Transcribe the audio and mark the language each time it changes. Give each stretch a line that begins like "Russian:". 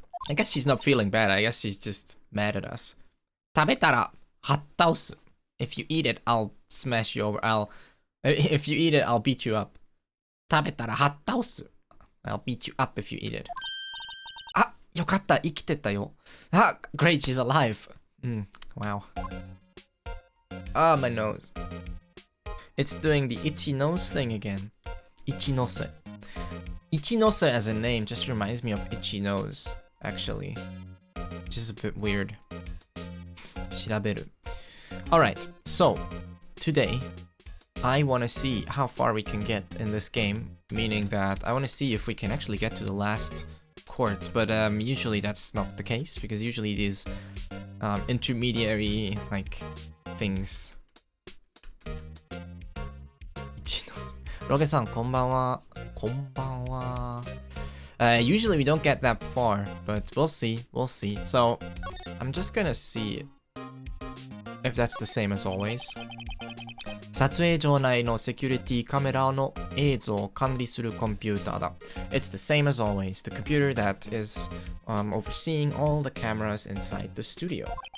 English: I guess she's not feeling bad. I guess she's just mad at us.
Japanese: 食べたらはっ倒す.
English: If you eat it, I'll smash you over. If you eat it, I'll beat you up.
Japanese: 食べたらはっ倒す.
English: I'll beat you up if you eat it.
Japanese: あ、よかった、生きてたよ.
English: Great, she's alive. Wow. My nose. It's doing the itchy nose thing again. Ichinose. Ichinose as a name just reminds me of itchy nose, actually. Which is a bit weird. Shiraberu. Alright, so today I want to see how far we can get in this game, meaning that I want to see if we can actually get to the last court, but usually that's not the case, because usually these intermediary like things. Roge-san, konbanwa. Konbanwa. Usually we don't get that far, but we'll see. We'll see. So I'm just gonna see if that's the same as always.
Japanese: 撮影場内のセキュリティカメラの映像を管理するコンピューターだ.
English: It's the same as always, the computer that is overseeing all the cameras inside the studio.